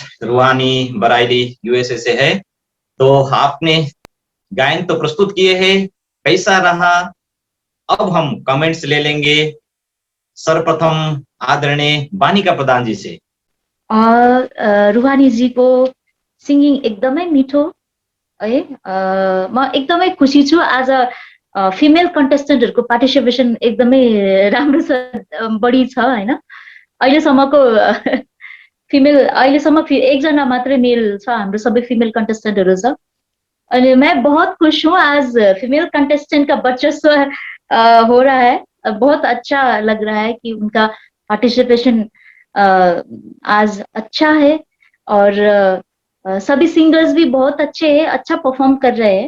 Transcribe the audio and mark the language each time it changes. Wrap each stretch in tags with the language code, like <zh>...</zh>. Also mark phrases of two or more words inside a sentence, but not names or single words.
<hi>रूहानी बराइली यूएसए से है। तो आपने गायन तो प्रस्तुत किए हैं, कैसा रहा? अब हम कमेंट्स ले लेंगे। सर्वप्रथम आदरणीय बानिका प्रधान जी से।</hi> <ne>रुहानी जी को सिङ्गिङ एकदमै मिठो है। म एकदमै खुसी छु आज</ne> <en>female contestantहरूको</en> <ne>पार्टिसिपेसन एकदमै राम्रो छ, बढी छ हैन। अहिलेसम्मको अहिलेसम्म एकजना मात्रै मेल छ, हाम्रो सबै</ne> <en>female contestantहरू</en> <ne>छ।</ne> <hi>अनि मैं बहुत खुश हूँ, आज</hi> <en>female contestant</en> <hi>का वर्चस्व हो रहा है। बहुत अच्छा लग रहा है कि उनका पार्टिसिपेशन आज अच्छा है और सभी सिंगर्स भी बहुत अच्छे हैं, अच्छा परफॉर्म कर रहे हैं।</hi>